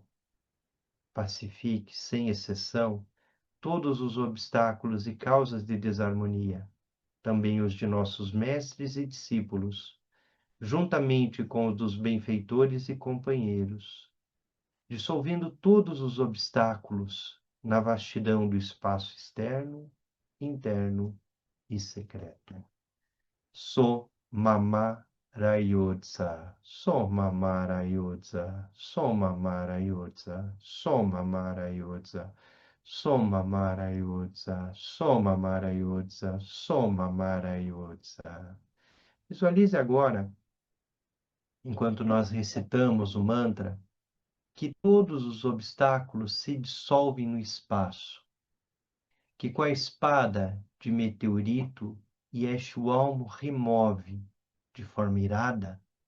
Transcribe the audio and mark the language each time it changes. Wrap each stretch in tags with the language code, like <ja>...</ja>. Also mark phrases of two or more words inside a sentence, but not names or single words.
<pt>Pacifique, sem exceção, todos os obstáculos e causas de desarmonia, também os de nossos mestres e discípulos, juntamente com os dos benfeitores e companheiros, dissolvendo todos os obstáculos na vastidão do espaço externo, interno e secreto. So Mama Rayodza, So Mama Rayodza, So Mama Rayodza, So Mama Rayodza, So Mama Rayodza, So Mama Rayodza, So Mama Rayodza. Visualize agora, enquanto nós recitamos o mantra, que todos os obstáculos se dissolvem no espaço, que com a espada de meteorito Yeshuam remove de forma irada,</pt>